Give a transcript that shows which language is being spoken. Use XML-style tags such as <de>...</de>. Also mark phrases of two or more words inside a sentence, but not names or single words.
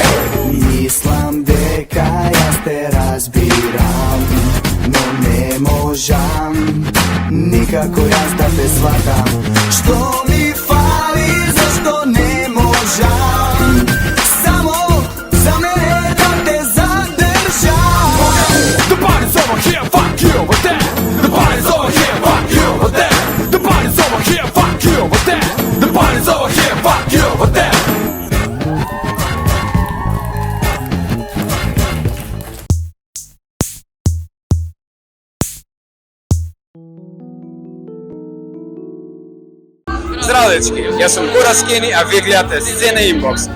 <mk>Мислам дека јас те разбирам, но не можам никако јас да те сватам. Што ми фали, зашто не можам само за мене да те задржам.</mk> <en>The party's over here, fuck you over there. The party's over here, fuck you over there. The party's over here, fuck you over there. The party's over here, fuck you over there.</en> <mk>Здраво дечки, јас сум Корас Кени, а вие гледате Сцена Инбокс.</mk>